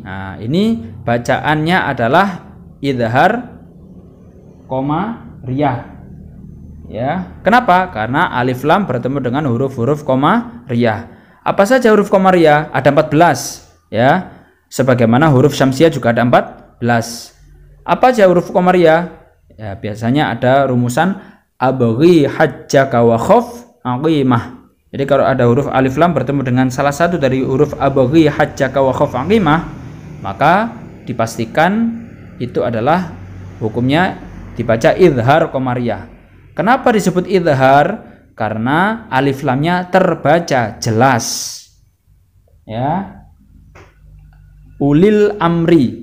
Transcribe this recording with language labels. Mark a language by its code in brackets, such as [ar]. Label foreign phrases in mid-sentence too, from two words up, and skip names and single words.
[id] Nah, ini bacaannya adalah idhar koma riyah, ya. Kenapa? Karena alif lam bertemu dengan huruf-huruf koma riyah. Apa saja huruf koma riyah? Ada 14, ya. Sebagaimana huruf syamsiyah juga ada 14. Apa aja huruf koma riyah? Ya, biasanya ada rumusan [ar] ابغ حجك وخف عقيمه. [id] Jadi kalau ada huruf alif lam bertemu dengan salah satu dari huruf [ar] ابغ حجك وخف عقيمه, [id] maka dipastikan itu adalah hukumnya dibaca idhar komariah. Kenapa disebut idhar? Karena alif lamnya terbaca jelas, ya. [ar] أولي الأمر.